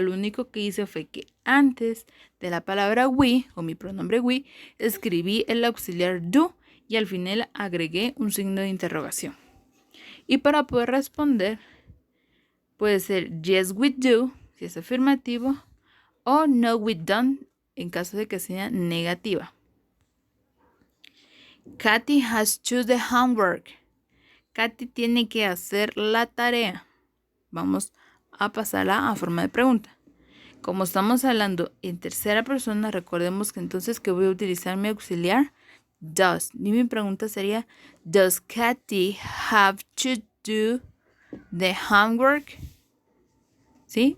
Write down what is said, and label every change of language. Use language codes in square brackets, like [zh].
[es] Lo único que hice fue que antes de la palabra we, o mi pronombre we, escribí el auxiliar do y al final agregué un signo de interrogación. Y para poder responder, puede ser [en] yes we do, [es] si es afirmativo, o [en] no we don't, [es] en caso de que sea negativa. [en] Katy has to do the homework. [es] Katy tiene que hacer la tarea. Vamos a pasarla a forma de pregunta. Como estamos hablando en tercera persona, recordemos que entonces que voy a utilizar mi auxiliar does. Y mi pregunta sería, [en] does Katy have to do the homework? [es] ¿Sí?